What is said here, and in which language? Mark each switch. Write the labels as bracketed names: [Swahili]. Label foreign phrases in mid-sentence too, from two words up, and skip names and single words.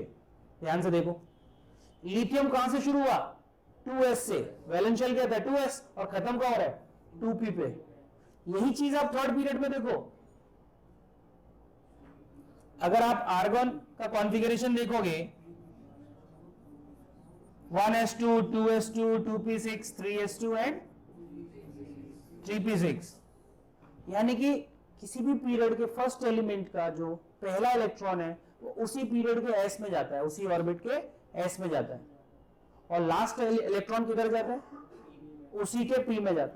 [Hindi] ध्यान से देखो, लिथियम कहां से शुरू हुआ? 2s से, [English] valence shell [Hindi] क्या था? 2s, और खत्म कहां हो रहा है? 2p पे। यही चीज आप [English] third period [Hindi] में देखो, अगर आप आर्गन का कॉन्फ़िगरेशन देखोगे, 1s2 2s2 2p6 3s2 एंड 3p6। यानी कि किसी भी पीरियड के [English] first element [Hindi] का जो पहला इलेक्ट्रॉन है वो उसी पीरियड के s में जाता है, उसी ऑर्बिट के s में जाता है, और [English] last electron [Hindi] किधर जाता है? उसी के p में जाता है।